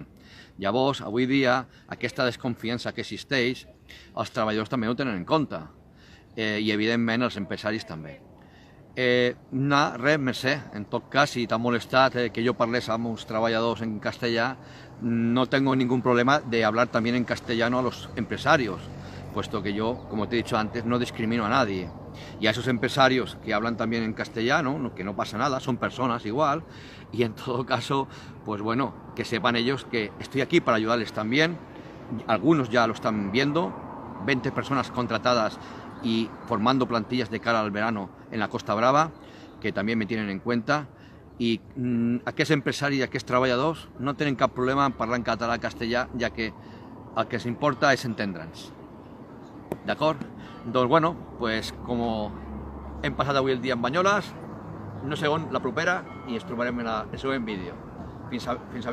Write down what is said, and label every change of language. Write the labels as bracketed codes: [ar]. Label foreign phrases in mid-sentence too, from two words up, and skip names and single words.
[ca] Llavors, avui dia, aquesta desconfiança que existeix, els treballadors també ho tenen en compte i, evidentment, els empresaris també. Res, Mercè, en tot cas, si t'ha molestat que jo parlés amb uns treballadors en castellà, [es] no tengo ningún problema de hablar también en castellano a los empresarios, puesto que yo, como te he dicho antes, no discrimino a nadie. Y a esos empresarios que hablan también en castellano, que no pasa nada, son personas igual, y en todo caso, pues bueno, que sepan ellos que estoy aquí para ayudarles también. Algunos ya lo están viendo, 20 personas contratadas y formando plantillas de cara al verano en la Costa Brava, que també me tienen en cuenta, [ca] i aquests empresaris i aquests treballadors no tenen cap problema en parlar en català o castellà, ja que el que ens importa és entendre'ns. D'acord? Doncs bueno, pues com hem passat avui el dia en Banyoles, no sé on la propera i ens trobarem en el següent vídeo.